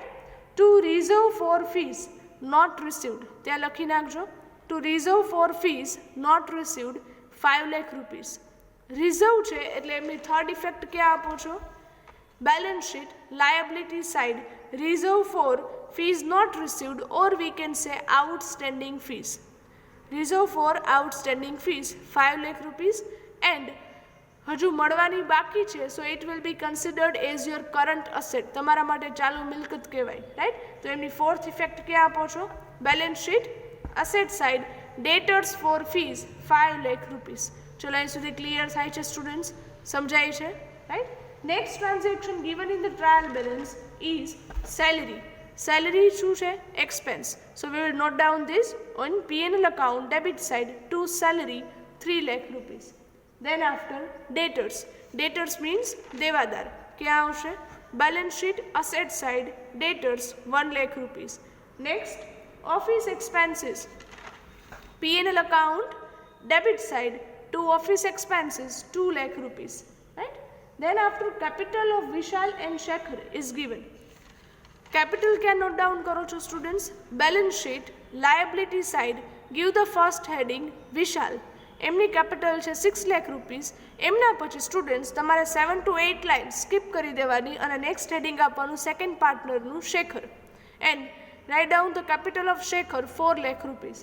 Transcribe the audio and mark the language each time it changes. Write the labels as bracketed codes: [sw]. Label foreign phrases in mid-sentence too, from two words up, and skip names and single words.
[en] to reserve for fees not received [gu] ત્યાં લખી નાખજો. [en] to reserve for fees not received 5 lakh rupees. [gu] રિઝર્વ છે એટલે એમની [en] third effect [gu] ક્યાં આપો છો? [en] balance sheet liability side reserve for fees not received, or we can say outstanding fees. Reserve for outstanding fees 5 lakh rupees and [gu] હજુ મળવાની બાકી છે, [en] so it will be considered as your current asset. [gu] તમારા માટે ચાલુ મિલકત કહેવાય, રાઈટ. તો એમની ફોર્થ ઇફેક્ટ ક્યાં આપો છો? [en] balance sheet asset side debtors for fees 5 lakh rupees. [gu] ચલો અહીં સુધી ક્લિયર થાય છે સ્ટુડન્ટ્સ? સમજાય છે, રાઈટ. [en] next transaction given in the trial balance is salary. [gu] Salary શું છે? [en] Expense. So we will note down this on P&L account debit side to salary 3 lakh rupees. Then after debtors. Debtors means દેવાદાર. [gu] ક્યાં આવશે? [en] Balance sheet asset side debtors 1 lakh rupees. Next office expenses. P&L account debit side to office expenses 2 lakh rupees. Right? Then after capital of Vishal and Shekhar is given. Capital can note down [gu] કરો છો [en] સ્ટુડન્ટ્સ. balance sheet liability side give the first heading Vishal. [gu] એમની કેપિટલ છે 6 લાખ રૂપીસ. એમના પછી [en] સ્ટુડન્ટ્સ તમારે 7 to 8 line skip [gu] કરી દેવાની અને [en] next heading આપવાનું second partnerનું Shekhar and write down the capital of Shekhar 4 lakh rupees.